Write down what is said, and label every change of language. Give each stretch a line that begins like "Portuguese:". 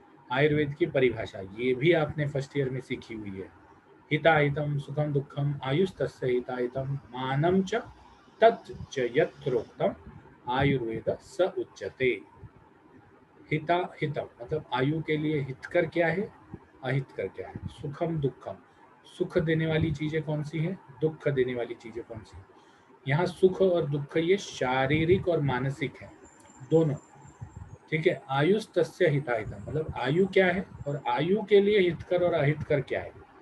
Hindi: आयुर्वेद की परिभाषा ये भी आपने फर्स्ट ईयर में सीखी हुई है।
Sanskrit: हिताहितम सुखम दुखम आयुस्तस्य हिताहितम मानम च तत् च यत्रोक्तम आयुर्वेद स उच्यते।
Hindi: हिता हितम मतलब आयु के लिए हितकर क्या है, अहितकर क्या है। सुखम दुखम, सुख देने वाली चीजें कौन सी हैं, दुख देने वाली चीजें कौन सी हैं। यहाँ सुख और दुख ये शारीरिक और मानसिक है, दोनों। ठीक है, आयुष तस्य हिताहितम मतलब आयु क्या है और आयु के लिए हितकर और अहितकर क्या है।